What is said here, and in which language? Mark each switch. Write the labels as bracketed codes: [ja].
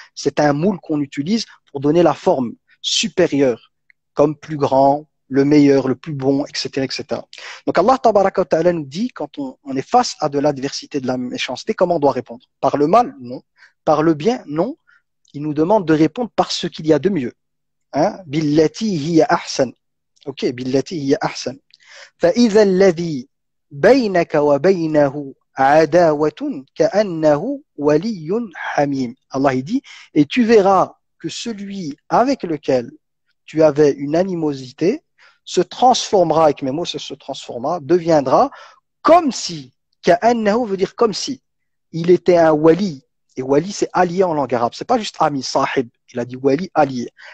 [fr] C'est un moule qu'on utilise pour donner la forme supérieure, comme plus grand, le meilleur, le plus bon, etc., etc. Donc Allah tabaraka wa ta'ala nous dit, quand on est face à de l'adversité, de la méchanceté, comment on doit répondre? Par le mal? Non. Par le bien? Non. Il nous demande de répondre par ce qu'il y a de mieux. Hein? [ar] Billati hiya ahsan. [fr] Ok, [ar] billati hiya ahsan. فإذا الذي بينك وبينه عداوة كأنه ولي حميم. [fr] Allah il dit, et tu verras que celui avec lequel tu avais une animosité se transformera, avec mes mots, se transformera, deviendra comme si, [ar] كأنه [fr] veut dire comme si, il était un wali. Et wali, c'est allié en langue arabe. C'est pas juste ami, sahib. Il a dit wali, allié.